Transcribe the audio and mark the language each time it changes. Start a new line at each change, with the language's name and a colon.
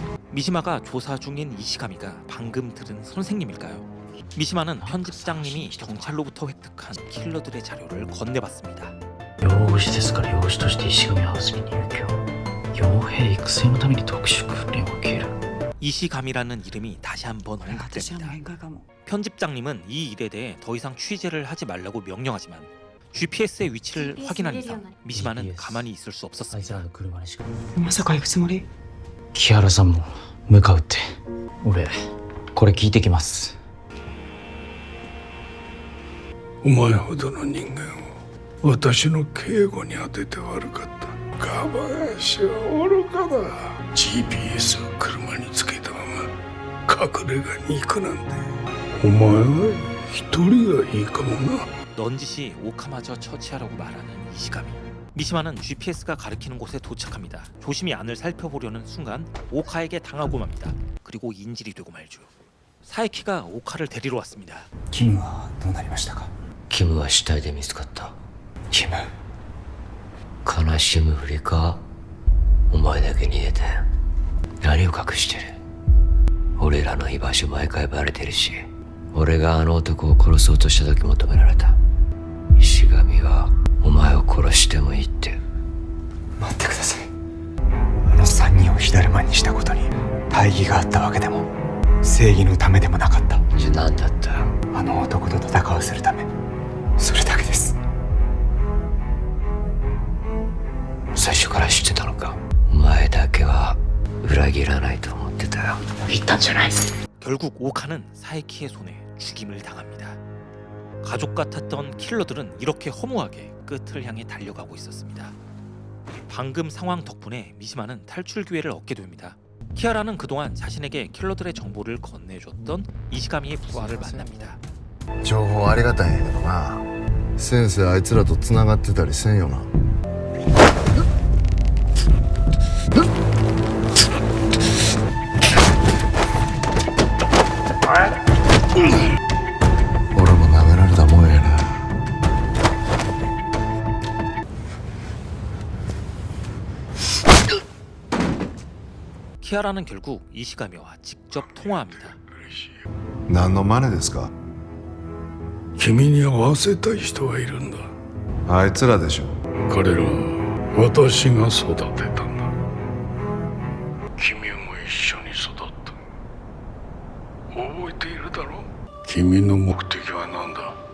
Korean: 미시마가 조사 중인 이시가미가 방금 들은 선생님일까요? 미시마는 편집장님이 경찰로부터 획득한 킬러들의 자료를 건네봤습니다.
Japanese: 養子ですから養子として石神ハウスに入居傭兵育成のために特殊訓練を受ける
Korean: 이시가미라는 이름이 다시 한번 언급됩니다. 편집장님은 이 일에 대해 더 이상 취재를 하지 말라고 명령하지만 GPS의 위치를 확인한 이상 미시마는 가만히 있을 수 없었습니다.
Japanese: まさか行くつもり。木原さんも向かうって俺これ聞いてきます。お前ほどの人間を私の警護に当てて悪かった。ガバヤシは愚かだ。GPS を車につけたまま隠れ家に行くなんてお前は一人がいいかもな。
Korean: 넌지시 오카마저 처치하라고 말하는 이시가미. 미시마는 GPS가 가리키는 곳에 도착합니다. 조심히 안을 살펴보려는 순간 오카에게 당하고 맙니다. 그리고 인질이 되고 말죠. 사이키가 오카를 데리러 왔습니다.
Japanese: キムはどうなりましたか。キムは死体で見つかった。キム悲しむふりか。お前だけ逃げて何を隠してる。俺らの居場所毎回バレてるし、俺があの男を殺そうとした時も止められた。石神はお前を殺してもいいって。待ってください。あの3人を火だるまにしたことに大義があったわけでも正義のためでもなかった。じゃあ何だった。あの男と戦わせるため、それだけです。最初から知ってたのか。お前だけは裏切らないと思ってたよ。言ったんじゃない。
Korean: 결국 오카는 사이키의 손에 죽임을 당합니다. 가족 같았던 킬러들은 이렇게 허무하게 끝을 향해 달려가고 있었습니다. 방금 상황 덕분에 미시마는 탈출 기회를 얻게 됩니다. 키아라는 그동안 자신에게 킬러들의 정보를 건네줬던 이시가미의 부하를 만납니다.
Japanese: 情報ありがたいんやけどな、先生あいつらとつながってたりせんよな。俺も舐められたもんやな。
Korean: 키아라는 결국 이시가미와 직접 통화합니다.
Japanese: 何の真似ですか。君に合わせたい人がいるんだ。あいつらでしょ。彼らは私が育てたんだ。君も一緒に育った。覚えているだろう。君の目的は何だ。